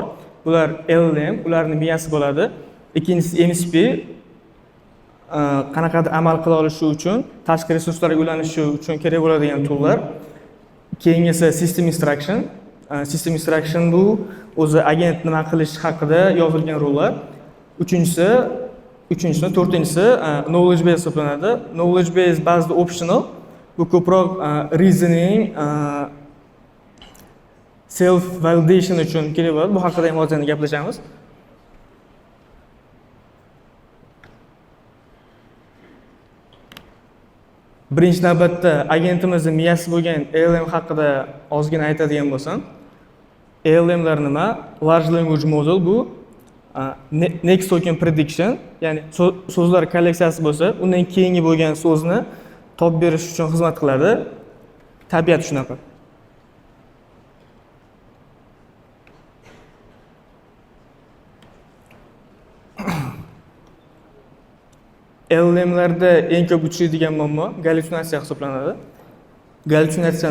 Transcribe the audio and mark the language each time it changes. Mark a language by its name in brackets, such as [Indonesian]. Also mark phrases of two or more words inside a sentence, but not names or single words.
[Uzbek] Bular LLM, ularning miyasi bo'ladi. Ikkinchisi MSP, qanaqadir amal qila olishi uchun, tashqi resurslarga ulanishi uchun kerak bo'ladigan toollar. Keyingisi System Instruction. [English] System Instruction [Uzbek] bu o'zi agent nima qilish haqida yozilgan rollar. Uchinchisi, to'rtinchisi [English] knowledge base [Uzbek] hisoblanadi. [English] Knowledge base [Uzbek] ba'zida optional. Bu ko'proq reasoning, [English] self validation [Uzbek] uchun kerak bo'ladi. Bu haqida ham hozir gaplashamiz. Birinchi navbatda agentimizning miyasi bo'lgan LLM haqida ozgina aytadigan bo'lsam, LLMlar nima? [English] Large language model bu next token prediction, [Uzbek] ya'ni so'zlar kolleksiyasi bo'lsa, undan keyingi bo'lgan so'zni topib berish uchun xizmat qiladi. Tabiat shunaqa. LLMlarda eng ko'p uchraydigan muammo gallyutsinatsiya hisoblanadi.